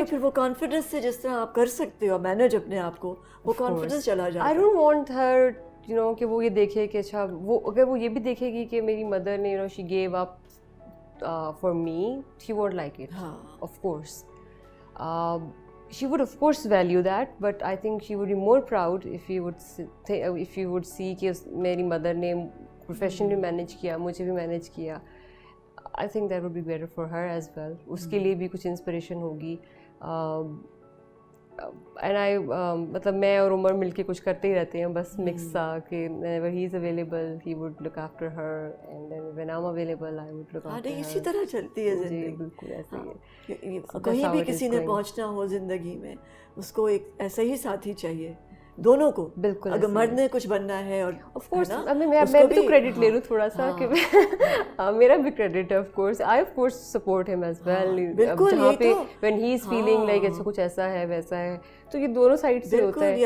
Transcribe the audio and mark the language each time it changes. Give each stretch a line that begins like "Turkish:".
English: It.
Urdu: پھر وہ confidence سے جس طرح آپ کر سکتے ہو مینیج اپنے آپ کو, وہ کانفیڈنس چلا جاتا ہے.
English: I don't want her you know
Urdu: کہ وہ یہ دیکھے کہ اچھا وہ اگر وہ یہ بھی دیکھے گی کہ میری مدر نے
English: You know she give up for me, she won't like it of course. She would of course value that, but I think she would be more proud if you would see کہ
Urdu: میری mother نے profession بھی manage کیا, مجھے بھی manage کیا.
English: I think that would be better for her as well.
Urdu: اس کے لیے بھی کچھ inspiration ہوگی.
English: And I
Urdu: مطلب میں اور عمر مل کے کچھ کرتے ہی رہتے ہیں بس mix سا کہ
English: whenever he is available he would look after her and then when I'm available I would look after her.
Urdu: اسی طرح چلتی ہے زندگی. جی بالکل ایسے ہی ہے. کہیں بھی کسی نے پہنچنا ہو زندگی میں اس کو ایک ایسا ہی ساتھی چاہیے, دونوں کو. بالکل اگر مرد نے کچھ بننا ہے, اور آف کورس میں بھی تو کریڈٹ لے لوں تھوڑا سا کہ میرا بھی کریڈٹ ہے.
English: Of course I of course support him as well. جہاں پہ when he is feeling like
Urdu: ایسا کچھ ایسا ہے ویسا ہے تو یہ دونوں سائڈ سے ہوتا ہے,